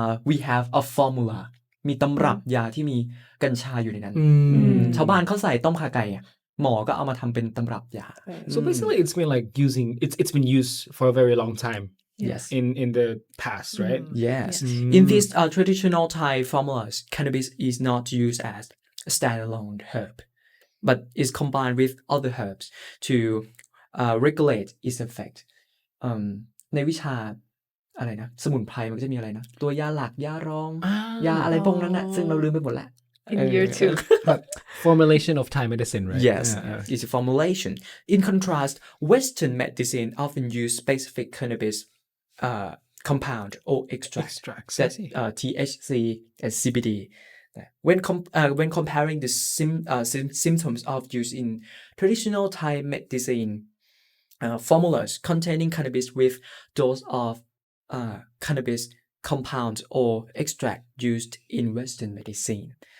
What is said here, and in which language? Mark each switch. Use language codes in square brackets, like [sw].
[en] we have a formula [th] มีตำรับยาที่มีกัญชาอยู่ในนั้นชาวบ้านเขาใส่ต้มข่าไก่หมอก็เอามาทำเป็นตำรับยา [en] so basically it's been like it's been used for a very long time yes in the past right yes in these traditional Thai formulas cannabis is not used as a standalone herb but is combined with other herbs to regulate its effect [th] ในวิชาอะไรนะสมุนไพรมันก็จะมีอะไรนะตัวยาหลักยารองยาอะไรพวกนั้นนะซึ่งเราลืมไปหมดแล้ว [en] in year 2 formulation of Thai medicine right yes it's a formulation in contrast Western medicine often use specific cannabis compound or extracts that THC and CBD when comparing the symptoms of use in traditional Thai medicine formulas containing cannabis with those of cannabis compounds or extract used in Western medicine.